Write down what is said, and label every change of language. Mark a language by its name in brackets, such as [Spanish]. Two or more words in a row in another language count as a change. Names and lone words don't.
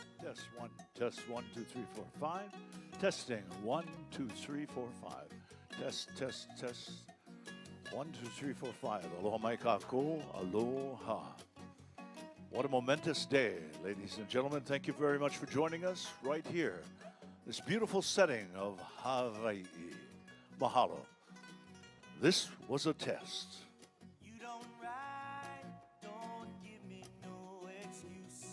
[English] Test 1, 2, 3, 4, 5. Testing 1, 2, 3, 4, 5. Test. 1, 2, 3, 4, 5. [Hawaiian] Aloha mai kākou, aloha. [English] What a momentous day, ladies and gentlemen. Thank you very much for joining us right here. This beautiful setting of Hawaii. Mahalo. This was a test. You don't ride, don't give me no excuse.